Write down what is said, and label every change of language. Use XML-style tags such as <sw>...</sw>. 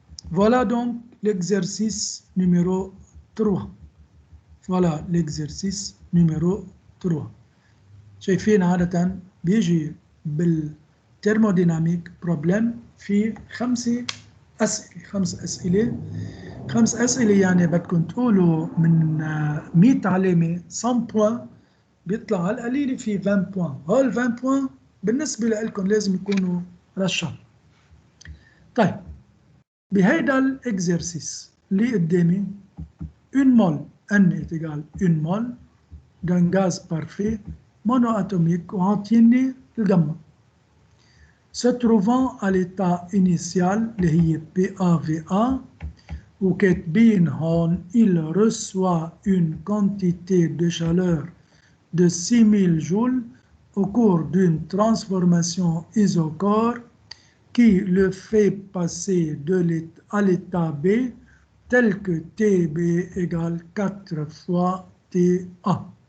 <fr>Voilà donc l'exercice numéro 3. Voilà l'exercice numéro 3.</fr> <ar>شايفين عادة بيجي بالترموديناميك بروبلم في 5 أسئلة. 5 أسئلة يعني بدكم تقولوا من 100 علامة 100 بوان بيطلع على القليل في 20 بوان. هول 20 بوان بالنسبة لكم لازم يكونوا رشا. طيب بهيدا الإكزرسيس اللي قدامي 1 مول</ar> <fr>N est égal 1 mol d'un gaz parfait monoatomique</fr> <ar>وعاطيني الجاما</ar> <fr>se trouvant à l'état initial</fr> <ar>اللي هي PAVA وكاتبين هون</ar> <fr>il reçoit une quantité de chaleur de 6000 joules au cours d'une transformation isochore qui le fait passer à l'état B tel que TB égale 4 fois TA.</fr>